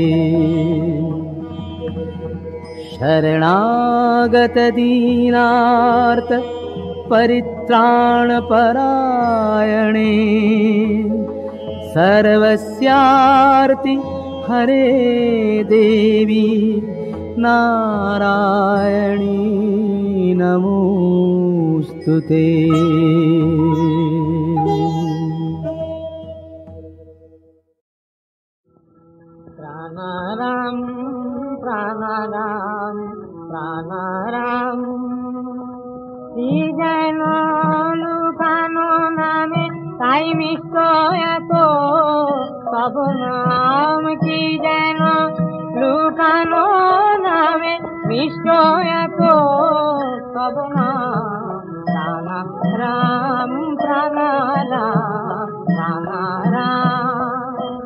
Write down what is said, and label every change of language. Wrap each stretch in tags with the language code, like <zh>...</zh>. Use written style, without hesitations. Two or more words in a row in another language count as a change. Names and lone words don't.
<sa>शरणागतदीनार्त परित्राणपरायणे सर्वस्यार्ति हरे देवी नारायणी नमोऽस्तुते।</sa> <bn>প্রাণারাম প্রাণারাম প্রাণারাম কি যেন লুকানো নামে তাই মিষ্ট এত তব নাম কি যেন লুকানো নামে মিষ্ট এত তব নাম প্রাণারাম প্রাণারাম প্রাণারাম</bn>